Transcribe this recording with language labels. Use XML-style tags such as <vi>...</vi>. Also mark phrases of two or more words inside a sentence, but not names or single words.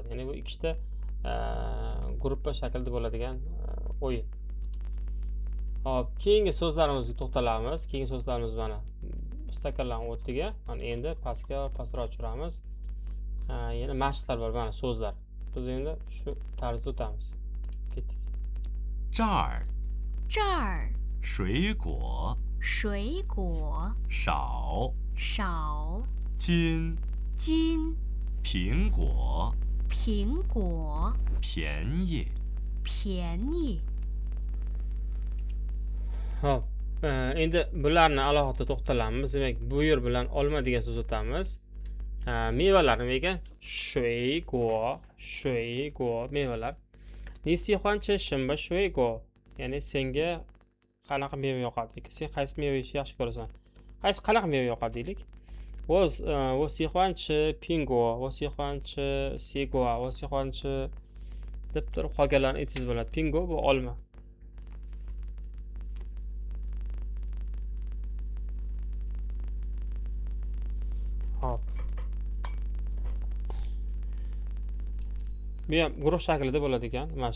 <uz>Ya'ni bu ikkita gruppa shaklida bo'ladigan o'yin. Hop, keyingi so'zlarimizga to'xtalamiz. Keyingi so'zlarimiz mana stakanlarning o'rtiga, mana endi pastga pastroq tushiramiz. Yana mashqlar bor, mana so'zlar. Biz endi shu tarzda o'tamiz. Ketdik.</uz> <zh>这儿这儿水果水果少，少，斤斤苹果苹果便宜。便宜。</zh> <uz>Hop, endi bularni alohida to'xtalamiz. Demak, bu yer bilan olma degan so'z o'tamiz. Mevalar nima ekan?</uz> <zh>水果</zh> <uz>mevalar.</uz> <zh>你喜欢吃什么水果.</zh> <uz>Ya'ni senga qanaqa meva yoqadi? Sen qaysi meva yeyishni yaxshi ko'rasan? Qanaqa meva yoqadi deylik?</uz> <zh>我喜欢吃苹果，我喜欢吃西瓜，我喜欢吃</zh> <uz>deb turib qolganlarni aytsangiz bo'ladi. Pingo bu olma.</uz> <zh>Hop. Bu ham guruh shaklida bo'ladi ekan mashq.</zh>